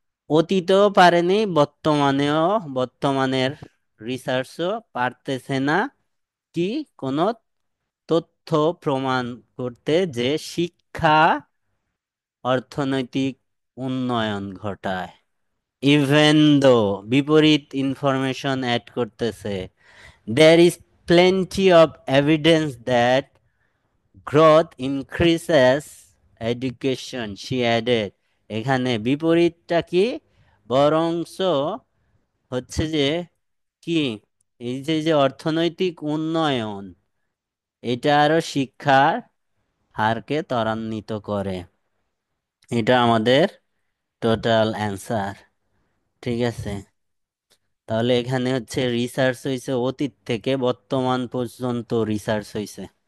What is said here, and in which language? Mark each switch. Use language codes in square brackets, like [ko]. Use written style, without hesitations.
[bn] অতীতেও পারেনি, বর্তমানের রিসার্চও পারতেছে না কি কোনো তথ্য প্রমাণ করতে যে শিক্ষা অর্থনৈতিক উন্নয়ন ঘটায়। ইভেন দো বিপরীত ইনফরমেশন অ্যাড করতেছে, [en] there is plenty of evidence that growth increases education, she added। [bn] এখানে বিপরীতটা কি, বরংস হচ্ছে যে কি, এই যে যে অর্থনৈতিক উন্নয়ন এটা আরো শিক্ষার হারকে ত্বরান্বিত করে। এটা আমাদের টোটাল অ্যান্সার। ঠিক আছে, তাহলে এখানে হচ্ছে রিসার্চ হয়েছে অতীত থেকে বর্তমান পর্যন্ত রিসার্চ হয়েছে।